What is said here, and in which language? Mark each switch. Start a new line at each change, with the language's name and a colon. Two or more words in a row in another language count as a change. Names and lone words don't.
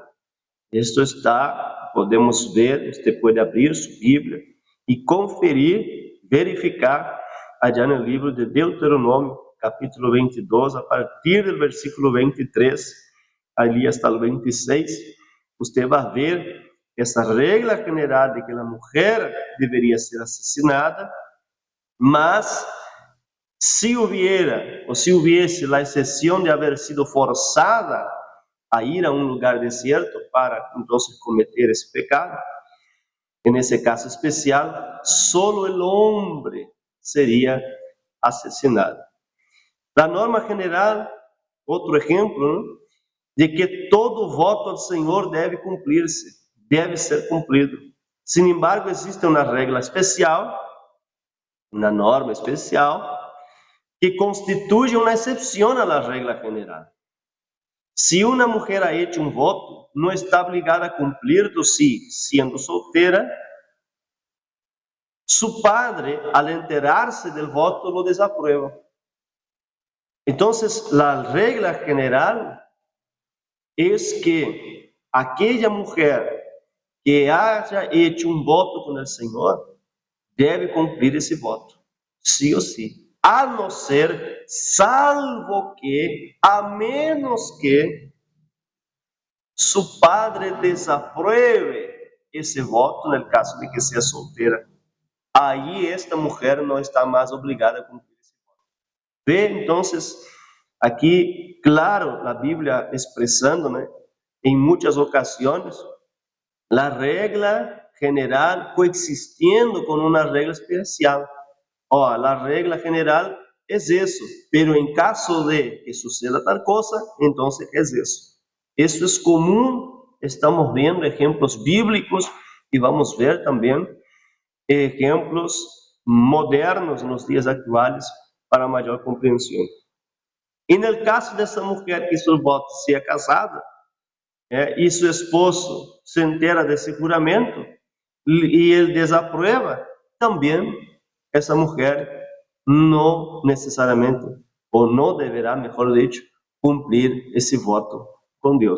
Spanish: Esto está, podemos ver, usted puede abrir su Biblia y conferir, verificar allá en el libro de Deuteronômio, capítulo 22, a partir del versículo 23, ali hasta el 26, usted va
Portuguese: a ver essa regra general de que a mulher deveria ser assassinada, mas se hubiese a exceção de haver sido forzada a ir a um lugar desierto para entonces cometer esse pecado,
Spanish: en ese caso especial, solo el hombre sería asesinado. La norma general,
Portuguese: outro exemplo, ¿no?, de que todo voto ao Senhor deve cumprir-se, deve ser cumprido.
Spanish: Sin embargo,
Portuguese: existe uma regra especial, uma norma especial, que constituye uma excepção à
Spanish: la regla general.
Portuguese: Se uma mulher
Spanish: ha hecho
Portuguese: um voto, não está
Spanish: obligada a cumplir-lo si, siendo soltera, su padre, al enterarse del voto, lo desaprueba. Entonces, la regla general es que aquella mujer que haya hecho un voto con el Señor debe cumplir ese voto, sí o sí, a no ser, salvo que, a menos que su padre desapruebe ese voto, en el caso de que sea soltera.
Portuguese: Aí esta mulher não está mais obrigada a cumprir esse voto. Vê, então, aqui, claro, a Bíblia expressando, né, em muitas ocasiões, a regra general coexistindo com uma regra especial. A regra general é isso, pero em caso de que suceda tal coisa, então é isso. Isso é comum, estamos vendo exemplos bíblicos e vamos ver também ejemplos modernos nos dias atuais para maior compreensão. E no caso dessa mulher que seu voto seja casada e seu esposo se entera desse juramento e ele desaprueba, também essa mulher não necessariamente, ou não deverá, melhor dicho, cumprir esse voto com Deus.